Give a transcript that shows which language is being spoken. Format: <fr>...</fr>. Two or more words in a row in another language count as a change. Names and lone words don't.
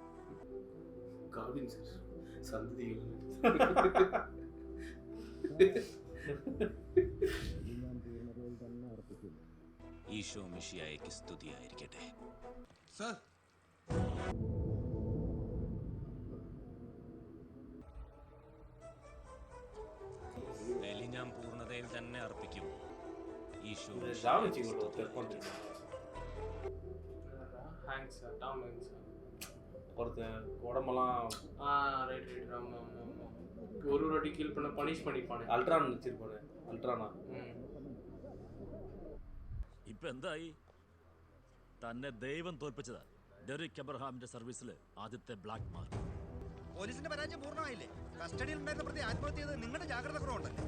<ml>ഈശോ മിശിഹായ്ക്ക് സ്തുതിയായിരിക്കട്ടെ. സാർ ബലി ഞാൻ പൂർണ്ണതയിൽ തന്നെ അർപ്പിക്കും. ഈശോ</ml> <ta>ஒருத்தன் உடம்பெல்லாம் ரைட் ஆமாம் ஆமாம் ஒரு வாட்டி கில் பண்ண பனிஷ் பண்ணிப்பானே.</ta> <ml>അൾട്രാൻ വെച്ചിരിപ്പാണ്. അൾട്രാനാ ഇപ്പൊ എന്തായി? തന്നെ ദൈവം തോൽപ്പിച്ചതാ. ഡെറിക് എബ്രഹാമിന്റെ സർവീസിൽ ആദ്യത്തെ</ml> <en>black mark.</en> <ml>പോലീസിന്റെ പരാജയം പൂർണ്ണമായില്ലേ? കസ്റ്റഡിയിൽ ഉണ്ടായിരുന്ന പ്രതി ആത്മഹത്യ ചെയ്ത് നിങ്ങളുടെ ജാഗ്രത കുറവുണ്ട്.</ml>